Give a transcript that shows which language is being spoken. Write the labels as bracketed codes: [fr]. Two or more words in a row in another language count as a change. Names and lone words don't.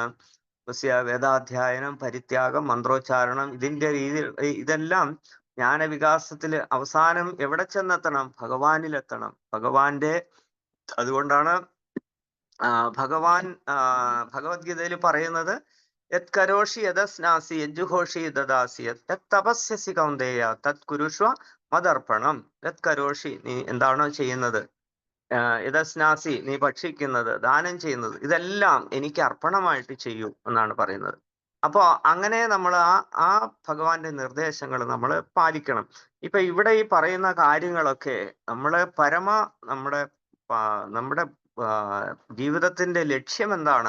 [ml] വേദാധ്യയനം, പരിത്യാഗം, മന്ത്രോച്ചാരണം, ഇതിന്റെ രീതി ഇതെല്ലാം ജ്ഞാനവികാസത്തില് അവസാനം എവിടെ ചെന്നെത്തണം? ഭഗവാനിലെത്തണം. അതുകൊണ്ടാണ് ഭഗവാൻ ഭഗവത്ഗീതയിൽ പറയുന്നത് [sa] യത് കരോഷി യദസ്നാസി യജ്ജുഹോഷി ദദാസി യത് തപസ്യസി കൗന്ദേയ തത് കുരുഷ്വ മദർപ്പണം. യത് കരോഷി, [ml] നീ എന്താണോ ചെയ്യുന്നത്, യദസ്നാസി നീ ഭക്ഷിക്കുന്നത്, ദാനം ചെയ്യുന്നത്, ഇതെല്ലാം എനിക്ക് അർപ്പണമായിട്ട് ചെയ്യൂ എന്നാണ് പറയുന്നത്. അപ്പോ അങ്ങനെ നമ്മൾ ആ ഭഗവാന്റെ നിർദ്ദേശങ്ങൾ നമ്മൾ പാലിക്കണം. ഇപ്പൊ ഇവിടെ ഈ പറയുന്ന കാര്യങ്ങളൊക്കെ നമ്മുടെ ജീവിതത്തിന്റെ ലക്ഷ്യം എന്താണ്?